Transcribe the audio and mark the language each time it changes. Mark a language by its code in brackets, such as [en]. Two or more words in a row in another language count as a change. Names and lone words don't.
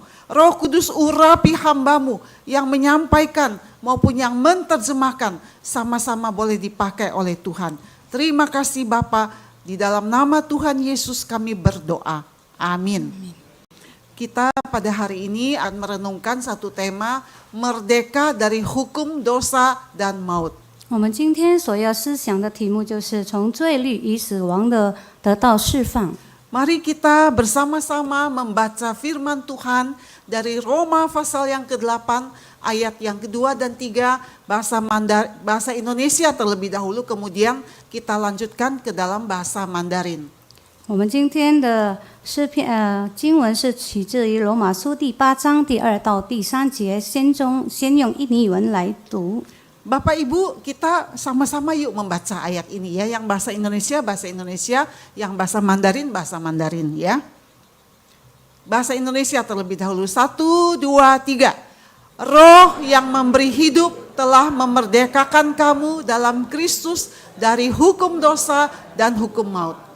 [id] Roh Kudus urapi hamba-Mu yang menyampaikan maupun yang menerjemahkan sama-sama boleh dipakai oleh Tuhan. Terima kasih Bapa, di dalam nama Tuhan Yesus kami berdoa. Amin. Kita pada hari ini akan merenungkan satu tema, merdeka dari hukum dosa dan maut. [zh] 我们今天所要思想的题目就是从罪律与死亡的得到释放。 [id] Mari kita bersama-sama membaca firman Tuhan dari Roma pasal yang ke-8 ayat yang kedua dan 3 bahasa Indonesia terlebih dahulu, kemudian kita lanjutkan ke dalam bahasa Mandarin. [zh] 我们今天的经文是取自于罗马书第8章第2到第3节，先用印尼文来读。 [id] Bapak Ibu, kita sama-sama yuk membaca ayat ini ya, yang bahasa Indonesia, yang bahasa Mandarin ya. Bahasa Indonesia terlebih dahulu, 1, 2, 3. Roh yang memberi hidup telah memerdekakan kamu dalam Kristus dari hukum dosa dan hukum maut.